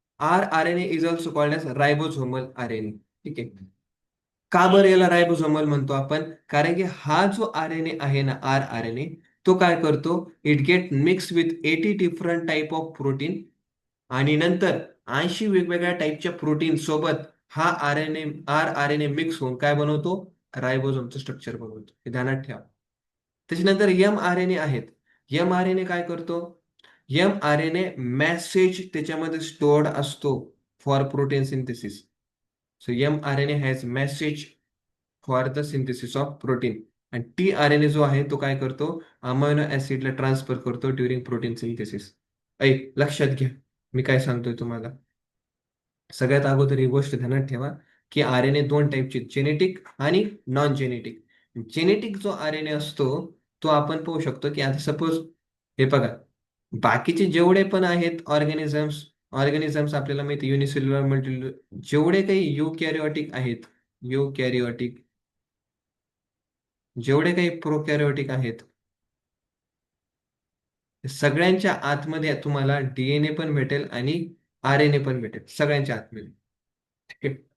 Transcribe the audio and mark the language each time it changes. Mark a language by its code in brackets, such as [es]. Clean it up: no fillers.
[en] R R N A is also called as ribosomal R N A. [mr] ठीक आहे. का बरं याला रायबोझोमल म्हणतो आपण, कारण की हा जो आर एन ए आहे ना, आर आर एन ए, तो काय करतो, [en] it get mix with 80 different type of protein [mr] आणि नंतर 80 वेगवेगळ्या टाईपच्या प्रोटीन सोबत हा R N A, R R N A mix होऊन काय बनवतो, रायबोझोमचं स्ट्रक्चर बनवतो. हे ध्यानात ठेवा. त्याच्यानंतर एम आर एन ए आहेत. एम आर एन ए काय करतो, M R N A message त्याच्यामध्ये स्टोअर्ड असतो [en] For protein synthesis. So M R N A has message for the synthesis of protein. [mr] आणि टी आर एन ए जो आहे तो काय करतो, अमायनो ऍसिडला ट्रान्सफर करतो ड्युरिंग प्रोटीन सिंथेसिस. लक्षात घ्या मी काय सांगतोय तुम्हाला. सगळ्यात अगोदर ही गोष्ट ध्यानात ठेवा की आर एन ए दोन टाईपचे, जेनेटिक आणि नॉन जेनेटिक. जेनेटिक जो आर एन ए असतो तो आपण पाहू शकतो की आता सपोज हे बघा, बाकीचे जेवढे पण आहेत ऑर्गॅनिझम्स आपल्याला माहिती युनिसेल्युलर मल्टी, जेवढे काही युकॅरिओटिक आहेत, युकॅरिओटिक, जेवढे काही प्रोकॅरिओटिक आहेत, सगळ्यांच्या आतमध्ये तुम्हाला डीएनए पण भेटेल आणि आर एन ए पण भेटेल सगळ्यांच्या आतमध्ये. ठीक आहे.